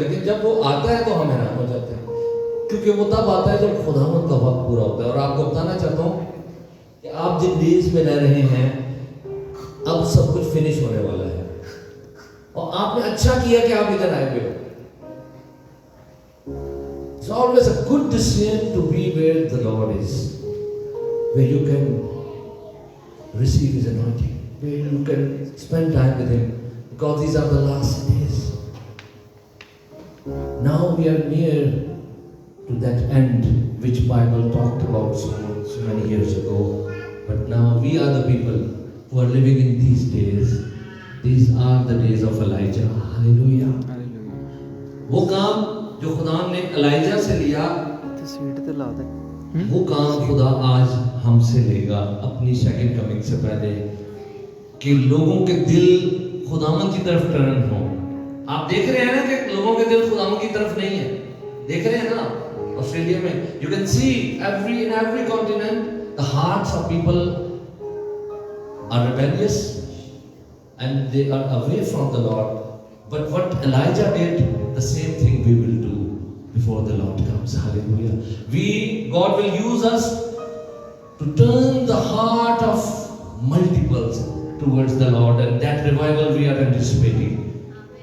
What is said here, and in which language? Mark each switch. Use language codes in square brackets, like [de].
[hi] लेकिन जब वो आता है तो हम हैरान हो जाते हैं, क्योंकि वो तब आता है जब खुदावंद का वक्त पूरा होता है। और आपको बताना चाहता हूँ कि आप जिन डेज में रह रहे हैं अब सब कुछ फिनिश होने वाला है, और आपने अच्छा किया कि आप इधर आए हुए हो। [en] It's always a good decision to be where the Lord is, where you can receive His anointing, where you can spend time with Him, because these are the last days. Now we are near to that end which Bible talked about so many years ago. But now we are the people who are living in these days. These are the days of Elijah. Hallelujah. [hi] वो काम जो खुदा ने ELISA से लिया, वो काम खुदा आज हमसे लेगा अपनी सेकंड कमिंग से पहले, कि लोगों के दिल खुदावन की तरफ टर्न हो। आप देख रहे हैं ना कि लोगों के दिल खुदावन की तरफ नहीं है, देख रहे हैं ना ऑस्ट्रेलिया में। [en] You can see in every continent the hearts of people are rebellious and they are away from the Lord. But what Elijah did, the same thing we will do before the Lord comes. Hallelujah. God will use us to turn the heart of multiples towards the Lord, and that revival we are anticipating.